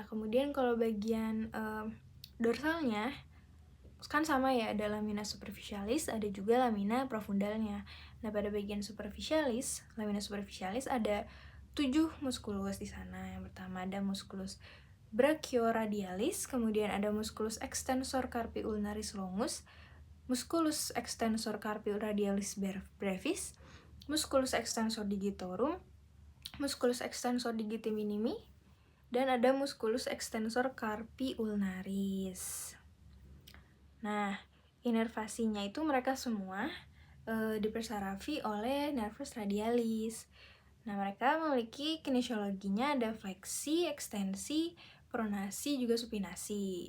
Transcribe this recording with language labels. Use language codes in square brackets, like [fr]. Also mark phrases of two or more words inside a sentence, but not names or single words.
[id] Kemudian kalau bagian dorsalnya kan sama ya, ada [la] lamina superficialis, [id] ada juga [la] lamina profundalnya. [id] Nah, pada bagian superficialis, [la] lamina superficialis [id] ada 7 muskulus di sana. Yang pertama ada [la] muskulus brachioradialis, [id] kemudian ada [la] musculus extensor carpi ulnaris longus, musculus extensor carpi radialis brevis, musculus extensor digitorum, musculus extensor digiti minimi, [id] dan ada [la] musculus extensor carpi ulnaris. [id] Nah, inervasinya itu mereka semua dipersarafi oleh [la] nervus radialis. [id] Nah, mereka memiliki kinesiologinya ada fleksi, ekstensi, pronasi, juga supinasi.